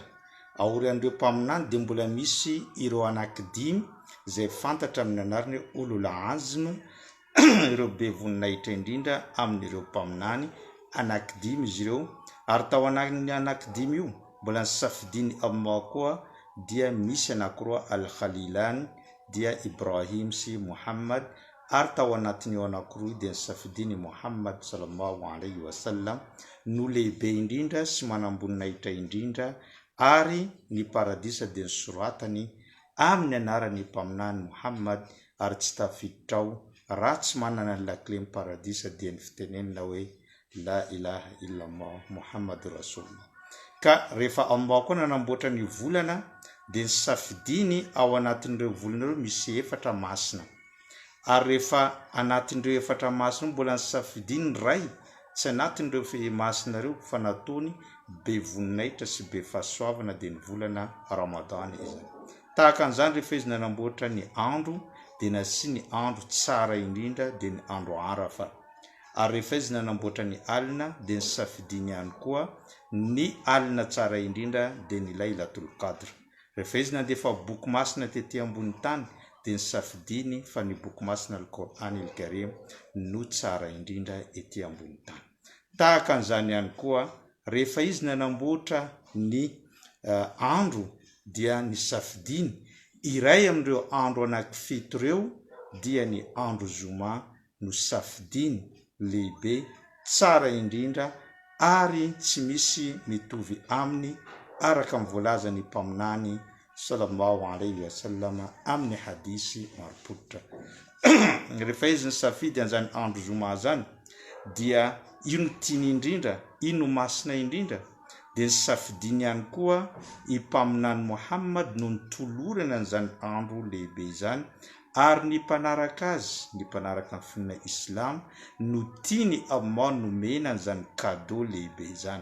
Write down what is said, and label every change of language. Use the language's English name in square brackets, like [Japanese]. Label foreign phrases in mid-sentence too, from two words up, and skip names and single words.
[Malagasy] Aorian'ireo mpaminany dia mbola misy ireo anankidimy zay fantatra amin'ny anarany [Arabic] أولو العزم [Malagasy] ireo be voninahitra indrindra amin'ireo mpaminany anankidimy izy ireo. Ary tao anatin'ny anankidimy io mbola nisafidiny Allah koa dia misy anankiroa al-Khalilani dia Ibrahim sy Muhammad. Ary tao anatin'io anankiroa dia nisafidiny Muhammad [Arabic] صلى الله عليه وسلم [Malagasy] no lehibe indrindra sy manamboninahitra indrindra ary ny paradisa dia nisoratany amin'ny anaran'ny mpaminany Muhammad ary tsy tafiditra ao raha tsy manana ny lakle ny paradisa dia ny fitenenina hoe [Arabic] لا إله إلا الله محمد رسول الله. [Malagasy] Ka rehefa Allah koa nanamboatra ny volana dia nisafidiny ao anatin'ireo volana ireo misy 4 masina. Ary rehefa anatin'ireo 4 masina mbola nisafidiny ray tsy anatin'ireo masina ireo fa natony be voninahitra sy be fahasoavana dia ny volana Ramadan izany. Tahaka an'izany rehefa izy nanamboatra ny andro dia nasiany ny andro tsara indrindra dia ny andro Arafa. Ary rehefa izy nanamboatra ny alina dia nisafidiny ihany koa ny alina tsara indrindra dia ny Lailatul Qadr. Rehefa izy nandefa boky masina tety ambony tany dia nisafidiny fa ny boky masina al-Qur'an al-Karim no tsara indrindra ety ambony tany. Tahaka an'izany ihany koa rehefa izy nanamboatra ny andro dia nisafidiny iray amin'ireo andro anankifito ireo dia ny andro zoma no safidiny lehibe tsara indrindra ary tsy misy mitovy aminy araka mivoalaza ny mpaminany [Arabic] صلى الله عليه وسلم [Malagasy] amin'ny hadisy maropototra. Rehefa izy nisafidy an'izany andro zoma zany dia ino tiany indrindra, ino masina indrindra dia nisafidiny ihany koa i mpaminany Muhammad no nitolorana an'izany andro lehibe izany ary ny mpanaraka azy, ny mpanaraka ny finoana Islam no tiany Allah nomena an'izany cadeau lehibe izany.